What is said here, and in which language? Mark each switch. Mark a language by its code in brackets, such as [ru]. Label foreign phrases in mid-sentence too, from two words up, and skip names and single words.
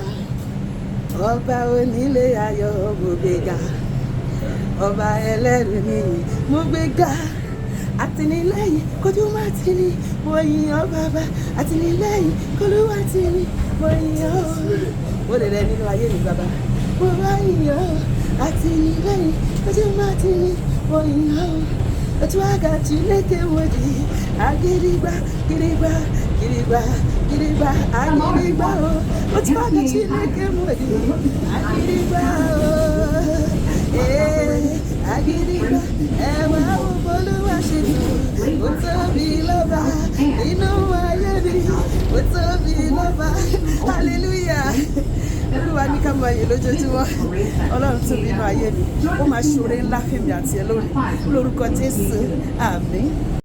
[yo] Ọba onílé ayọ̀ mo gbéga, ọba ẹlẹ́rù ni mo gbéga. Àtìlẹ́yìn kojú má ti ní, mo yìn ọ́ bàbá. Àtìlẹ́yìn kojú má ti ní, mo yìn ọ́. Mo lè rẹ nínú ayé mi bàbá, mo bá yìn ọ́. Àtìlẹ́yìn kojú má ti ní, mo yìn ọ́. [ig] Otu aka Chineke wodi, agirigba, girigba, girigba, girigba, agirigba o. Otu aka Chineke wodi, agirigba o. Agirigba, [yo] ẹwà Olúwa ṣe dùn, ó tóbi lọ́ba nínú ayé mi, ó tóbi lọ́ba, hallelujah. Olúwa ní ká máa yìn lójoojúmọ́. Ọlọ́run tóbi nínú ayé mi, ó máa ṣoore ńlá fún mi àti ẹ lónìí lórúkọ Jésù, àmín.